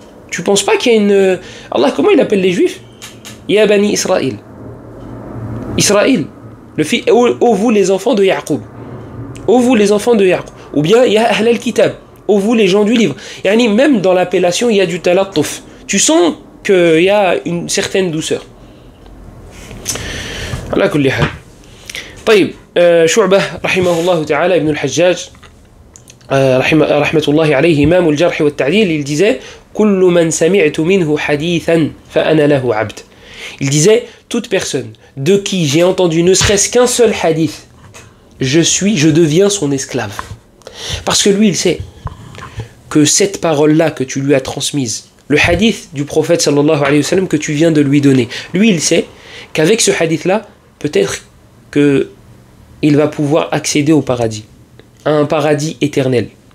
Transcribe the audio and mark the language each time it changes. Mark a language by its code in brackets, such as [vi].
[fr] Tu penses pas qu'il y a une... Allah, comment il appelle les juifs? [ar] Ya bani Israël. [fr] Israël. Ô vous les enfants de Yaqub. Ô vous les enfants de Yaqub. Ou bien [ar] Ya ahl al-kitab. [fr] Ô vous les gens du livre. Yani, même dans l'appellation, il y a du talatuf. Tu sens qu'il y a une certaine douceur. [ar] على كل حال. طيب شعبة رحمه الله تعالى ابن الحجاج رحمة الله عليه إمام الجرح والتعديل, [fr] il disait [ar] كل من سمعت منه حديثا فأنا له عبد. [fr] Il disait toute personne de qui j'ai entendu ne serait-ce qu'un seul hadith, je deviens son esclave. Parce que lui il sait que cette parole-là que tu lui as transmise, le hadith du prophète sallallahu alayhi wa sallam que tu viens de lui donner, lui il sait qu'avec ce hadith-là, peut-être qu'il va pouvoir accéder au paradis, à un paradis éternel.